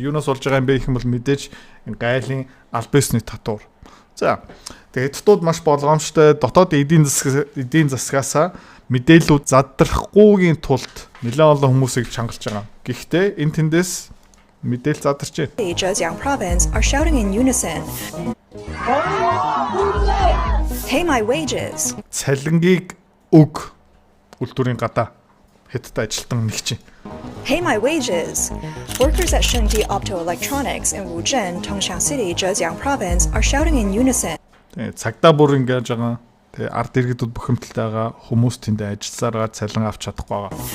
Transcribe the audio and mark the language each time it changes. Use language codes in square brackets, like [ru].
[mn] Юунаас болж байгаа юм бэ гэх юм бол мэдээж гайлын аль бисны татвар. За тэгээд хятадууд маш болгоомжтой дотоод эдийн засгаасаа мэдээлэлүүд задрахгүйгийн тулд нэлээд олон хүмүүсийг чангалж байгаа. Гэхдээ энэ тэндээс мэдээлэл задарч байна. [en] Zhejiang province are shouting in unison. Pay my wages. [mn] Цалингийг өг үйлдвэрийн гадаа хятад ажилтан нэгч. [en] Pay my wages. Workers at Shengdi Optoelectronics in Wuzhen, Tongxiang City, Zhejiang province are shouting in unison. [mn] Цагдаа бүр ингэж байгаа. Тэгээ ард иргэдүүд бухимдалтай байгаа хүмүүс тэнд ажилласараа цалин авч чадахгүй байгаа.